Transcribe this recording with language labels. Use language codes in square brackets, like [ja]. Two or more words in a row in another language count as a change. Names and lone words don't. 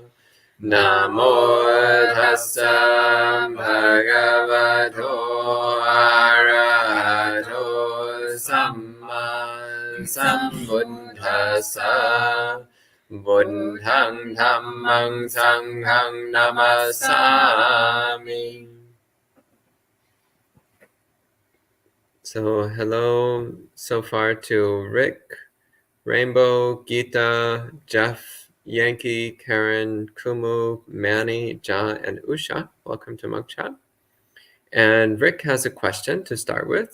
[pi] Namo tassa bhagavato arahato samma sambuddhassa. Buddhang dhammang sanghang namasami. [en] So hello so far to Rick, Rainbow, Geeta, Jeff, Yankee, Karen, Kumu, Manny, Ja, and Usha. Welcome to Monk Chat. And Rick has a question to start with.